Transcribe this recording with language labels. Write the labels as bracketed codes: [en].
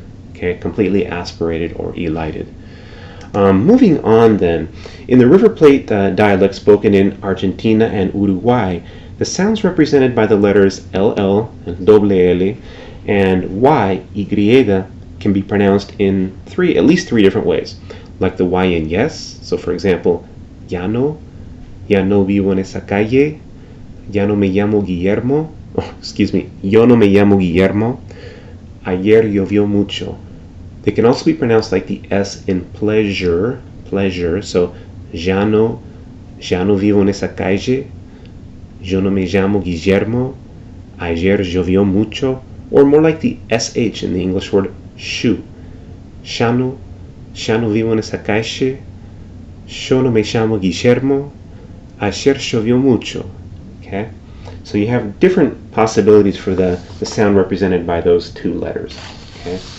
[en] Okay, completely aspirated or elided. Moving on then, in the River Plate dialect spoken in Argentina and Uruguay, the sounds represented by the letters LL and doble L and Y, Y, can be pronounced in at least three different ways, like the Y in yes. So for example, [es] ya no vivo en esa calle, ya no me llamo Guillermo, Yo no me llamo Guillermo. Ayer llovió mucho. [en] They can also be pronounced like the S in pleasure. [es] So, ya no vivo en esa calle. Yo no me llamo Guillermo. Ayer llovió mucho. [en] Or more like the SH in the English word shoe. [es] Ya no vivo en esa calle. Yo no me llamo Guillermo. Ayer llovió mucho. Okay? [en] So you have different possibilities for the sound represented by those two letters. Okay?